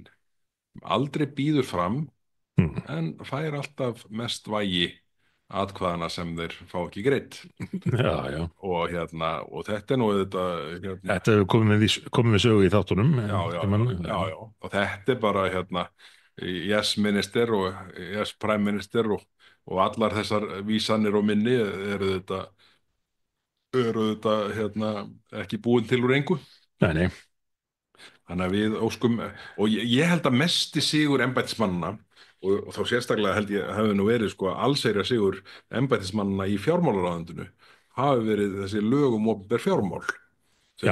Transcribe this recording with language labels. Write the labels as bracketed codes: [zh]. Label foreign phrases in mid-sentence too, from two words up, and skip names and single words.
[is] Aldrei býður fram Hmm. en fær alltaf mest vægi atkvæðana sem þeir fá ekki greitt. Já, já. Og þetta er nú auðvitað Þetta hefur komið við sögu í þáttunum. já. Og þetta er bara yes minister og yes prime minister og allar þessar vísanir og minni eru þetta ekki búin til úr engu. Nei, nei. Þannig að við óskum, og ég held að mesti sigur embættismannana, og þá sérstaklega held ég hefði nú verið sko allsherjar sigur embættismannana í fjármálaráðundinu, hafi verið þessi lög um opinber fjármál, sem